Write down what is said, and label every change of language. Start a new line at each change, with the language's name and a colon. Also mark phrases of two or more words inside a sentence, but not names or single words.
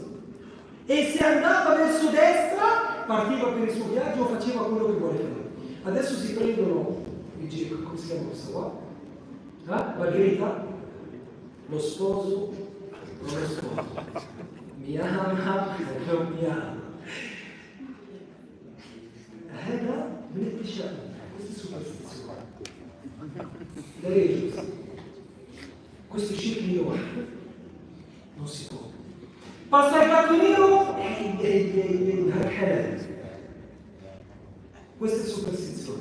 Italian: E se andava verso destra partiva per il suo viaggio o faceva quello che voleva. Adesso si prendono, come si chiama questa qua? Margherita? Lo sposo, non lo sposo. Mi ama, non mi ama.
Arabic: هذا من التشاؤم.
Italian: Questa è superstizione. La religione. Questo shirk minore. Non si può. Passa il gatto nero e questa è superstizione.